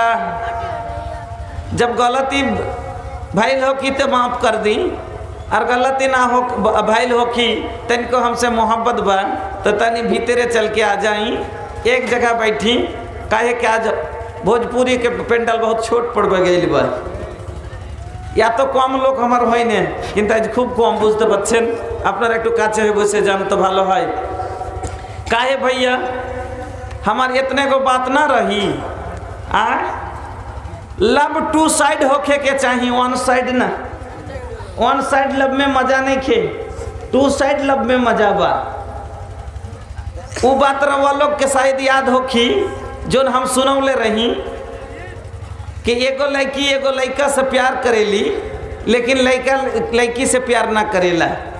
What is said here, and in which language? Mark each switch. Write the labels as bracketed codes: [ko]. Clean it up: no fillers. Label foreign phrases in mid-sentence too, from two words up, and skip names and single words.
[bho] जब गलती भइल हो कि तो माफ कर दी, और गलती ना हो भइल हो कि तनिको हमसे मोहब्बत बा तो तनी भीतरे चल के आ जाई, एक जगह बैठी। काहे कि आज भोजपुरी के पेंडल बहुत छोट पड़ गई बा। या तो कम लोग हमार [bn] হয় না, কিন্তু আজ খুব কম বুঝতে পারছেন। আপনারা একটু কাছে হয়ে বসে যান তো ভালো হয়। [bho] काहे भैया हमार इतने को बात ना रही। [en] love two side [bho] होके के चाहिए, [en] one side [bho] ना। [en] one side love [bho] में मजा नहीं खे, [en] two side love [bho] में मजा बा। वो बात रवा लोग के शायद याद होखी जोन हम सुनौले रही कि एगो लड़की एगो लड़का से प्यार करेली, लेकिन लड़का लड़की से प्यार ना करेला।